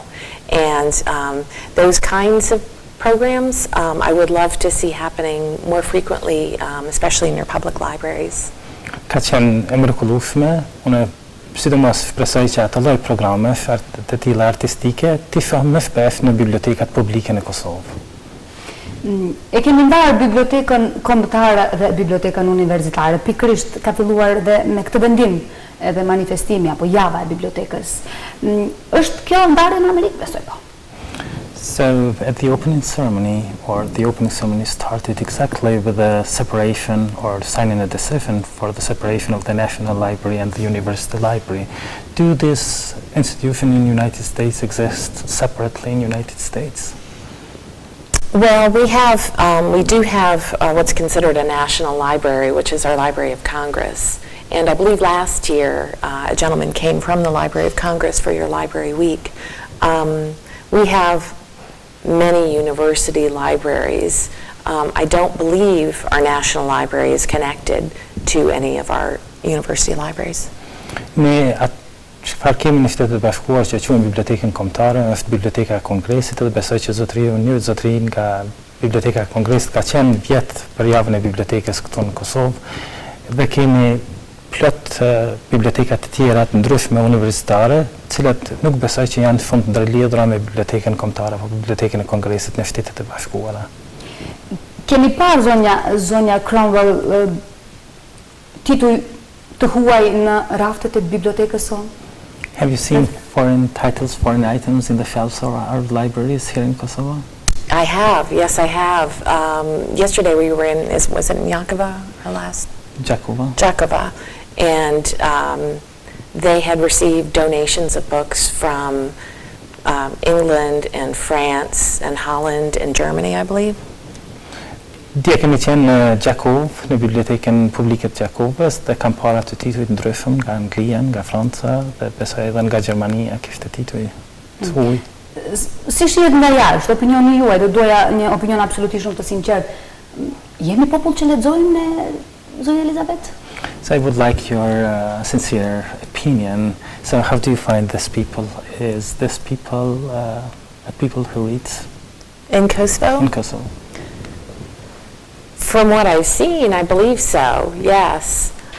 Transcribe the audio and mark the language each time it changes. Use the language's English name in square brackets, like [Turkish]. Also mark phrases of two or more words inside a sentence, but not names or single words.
[English] And those kinds of programs I would love to see happening more frequently, especially in your public libraries. [Albanian] Ka qenë e mrekullueshme, unë sidomos shpresoj që ato lloj programe të tilla artistike t'i shohim më shpesh në bibliotekat publike në Kosovë. E kemi ndarë bibliotekën kombëtare dhe bibliotekën universitare, pikërisht ka filluar dhe me këtë vendim edhe manifestimi apo java e bibliotekës. Është kjo ndarje në Amerikë, besoj po. [English] So at the opening ceremony started exactly with the separation or signing a decision for the separation of the National Library and the University Library. Do this institution in the United States exist separately in the United States? Well, we do have what's considered a national library, which is our Library of Congress. And I believe last year a gentleman came from the Library of Congress for your Library Week. We have many university libraries. I don't believe our national library is connected to any of our university libraries. [Albanian] Çfarë kemi në Shtetet e Bashkuara që quhen bibliotekën kombëtare, është Biblioteka e Kongresit dhe besoj që zotëri nga Biblioteka e Kongresit ka qenë vjet për javën e bibliotekës këtu në Kosovë dhe kemi plot biblioteka të tjera të ndryshme universitare, të cilat nuk besoj që janë fund ndërlidhura me Bibliotekën Kombëtare apo Bibliotekën e Kongresit në Shtetet e Bashkuara. Kemi parë zonja Cromwell tituj të huaj në raftet e bibliotekës sonë? [English] Have you seen foreign titles, foreign items in the shelves of our libraries here in Kosovo? I have, yes I have. Yesterday we were was it in Jakova, our last? Jakova. Jakova. And they had received donations of books from England and France and Holland and Germany, I believe. [Albanian] Dje kemi qenë në Gjakov, në bibliotekën publike të Gjakovës, dhe kam para të tituj të ndryshëm nga Anglia, nga Franca, dhe besoj edhe nga Gjermania kishte tituj të huaj. Si shihet nga jashtë, opinioni juaj, do doja një opinion absolutisht shumë të sinqert. Jemi popull që lexojmë, zonja Elizabeth? [English] So I would like your sincere opinion. So how do you find this people? Is this people a people who read? In Kosovo? In Kosovo. From what I've seen, I believe so, yes.